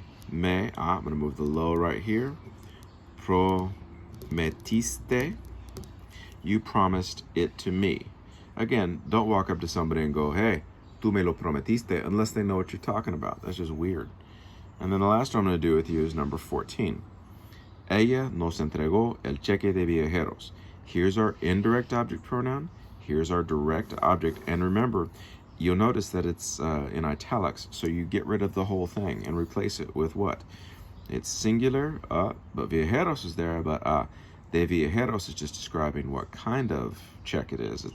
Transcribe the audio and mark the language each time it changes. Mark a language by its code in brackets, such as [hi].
[en] I'm going to move the lo right here. Prometiste. You promised it to me. Again, don't walk up to somebody and go, hey, [es] tú me lo prometiste, [en] unless they know what you're talking about. That's just weird. And then the last one I'm going to do with you is number 14. [es] Ella nos entregó el cheque de viajeros. [en] Here's our indirect object pronoun. Here's our direct object. And remember, you'll notice that it's in italics, so you get rid of the whole thing and replace it with what? It's singular, but viajeros is there, but de viajeros is just describing what kind of check it is.